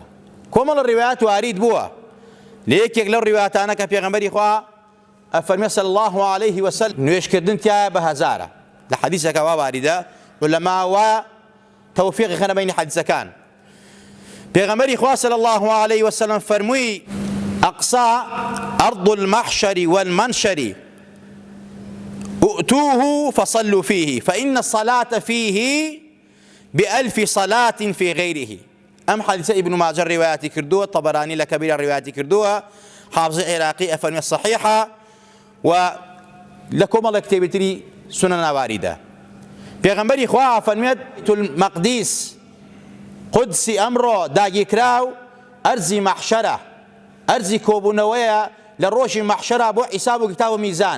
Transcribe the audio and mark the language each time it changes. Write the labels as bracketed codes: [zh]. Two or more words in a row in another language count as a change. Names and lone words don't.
[ckb] کۆمەڵ ڕیوایەت وارید بووە لە یەکێک لەو ڕیوایەتانە کە پێغەمبەری خوا ئەفەرمێ [ar] صلی الله عليه وسلم [ckb] نوێژکردن تایە بە 1000. لە حەدیثێکە وا واریدە، عولەما وا تەوفیقی خەنە بەینی حەدیثەکان. پێغەمبەری خوا [ar] صلی الله عليه وسلم [ckb] فەرمووی [ar] ئەقسا ئەرض المەحشەر والمەنشەر ائتوه فصلوا فيه فإن الصلاة فيه ب1000 صلاة في غيره. [ckb] ئەم حەدیثە ئیبن ماجە ڕیوایەتی کردووە، طەبەرانی لە کەبیرە ڕیوایەتی کردووە، حافظ عێراقی ئەفەرمێت صحیحە و لە کۆمەڵێک کتێبی تری سونەنە واریدە. پێغەمبەری خوا فەرمێت بەیت المەقدیس قودسی ئەمڕۆ داگیرکراو ئەرزی مەحشەرە، ئەرزی کۆبوونەوەیە لە ڕۆژی مەحشەرە بۆ حیساب و کتاب و میزان.